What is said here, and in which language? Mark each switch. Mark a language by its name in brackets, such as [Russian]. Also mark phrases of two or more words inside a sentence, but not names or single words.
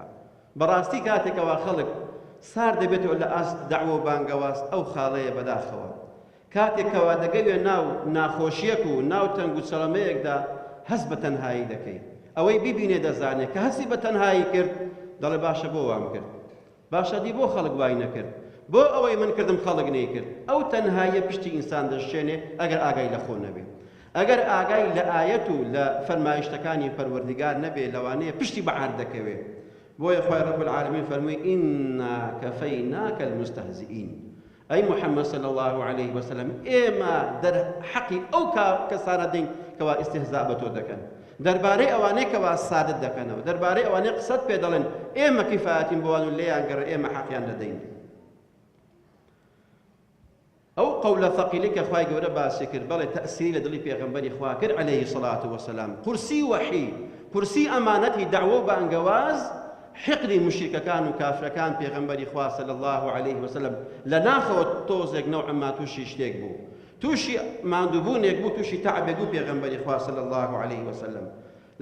[Central Kurdish] بەڕاستی کاتێکەوە خەڵک سار دەبێتەوە لە ئاست دەعوە و بانگەواست، ئەو خاڵەیە بەداخەوە، کاتێکەوە دەگەوێ ناو ناخۆشیەک و ناو تەنگ و چەڵەمەیەکدا هەست بە تەنهایی دەکەی، ئەوەی بیبینێ دەزانێت کە هەستی بە تەنهایی کرد، دەڵێ باشە بۆ وام کرد، باشە دی بۆ خەڵک وای نەکرد، بۆ ئەوەی من کردم خەڵک نەیکرد. ئەو تەنهاییە پشتی ئینسان دەشێنێ ئەگەر ئاگای لە خۆ نەبێ، ئەگەر ئاگای لە ئایەت و لە فەرمایشتەکانی پەروەردیگار نەبێ، لەوانەیە پشتی بەعار دەکەوێ. بۆیە خوای [Arabic] رب العالمین [Central Kurdish] فەرمووی [Arabic] إنا كفيناك المستهزئين. أي محمد صلى الله عليه وسلم [Central Kurdish] ئێمە دەرحەقی ئەو کەسانە دەین کەوا ئیستیهزا بە تۆ دەکەن، دەربارەی ئەوانەی کەوا سادت دەکەنەوە، دەربارەی ئەوانەی قسەت پێ دەڵێن ئێمە کیفایەتین بۆوان و لێیان گەڕێ ئێمە حەقیان دەدەین. ئەو قەولە ثەقیلەی کە خوای گەورە باسی کرد، بەڵێ تەئسیری لە دڵی پێغەمبەری خوا کرد [Arabic] عەلەیهی سەڵاتو وەسەلام، [Central Kurdish] قورسی وەحی، قورسی ئەمانەتی دەعوە و بانگەواز، حقدی مشرکەکان و کافرەکان پێغەمبەری خوا [Arabic] صلی الله عليه وسلم [Central Kurdish] لە ناخەوە تۆزێک نەوعەما تووشی شتێک بوو، تووشی ماندووبوونێک بوو، تووشی تەعبێک بوو پێغەمبەری خوا [Arabic] صلی الله عليه وسلم.